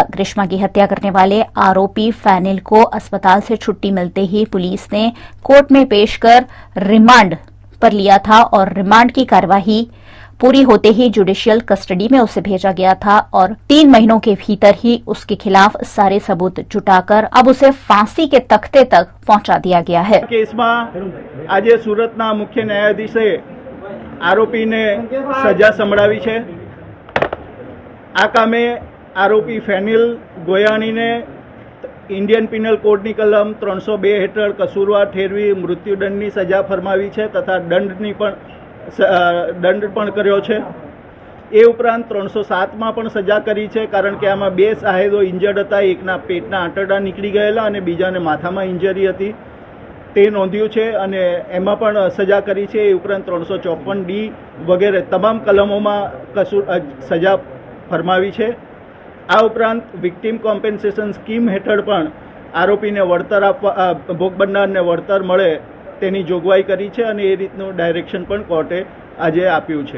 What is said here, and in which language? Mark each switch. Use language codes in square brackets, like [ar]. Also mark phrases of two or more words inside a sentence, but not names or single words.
[hi] ग्रीष्मा की हत्या करने वाले आरोपी फैनिल को अस्पताल से छुट्टी मिलते ही पुलिस ने कोर्ट में पेश कर रिमांड पर लिया था और रिमांड की कार्यवाही पूरी होते ही [en] judicial custody [hi] में उसे भेजा गया था और 3 महीनों के भीतर ही उसके खिलाफ सारे सबूत जुटाकर अब उसे फांसी के तख्ते तक पहुंचा दिया गया है। [gu] કેસ માં આજ સૂરતના મુખ્ય ન્યાયાધીશે આરોપી ને સજા સંભળાવી છે। આ કામે આરોપી ફેનિલ ગોયાણી ને ઇન્ડિયન પીનલ કોડની કલમ 302 હેઠળ કસૂરવાર ઠેરવી મૃત્યુદંડની સજા ફરમાવી છે તથા દંડ પણ કર્યો છે। એ ઉપરાંત 307 માં પણ સજા કરી છે, કારણ કે આમાં 2 સાહેદો ઇન્જર્ડ હતા। એકના પેટના આંતરડા નીકળી ગયેલા અને બીજાને માથામાં ઇન્જરી હતી, તે નોંધ્યું છે અને એમાં પણ સજા કરી છે। એ ઉપરાંત 354D વગેરે તમામ કલમોમાં સજા ફરમાવી છે। આ ઉપરાંત [en] victim compensation scheme [gu] હેઠળ પણ આરોપીને વળતર આપવા, ભોગ બનનારને વળતર મળે તેની જોગવાઈ કરી છે અને એ રીતનું ડાયરેક્શન પણ કોર્ટે આજે આપ્યું છે।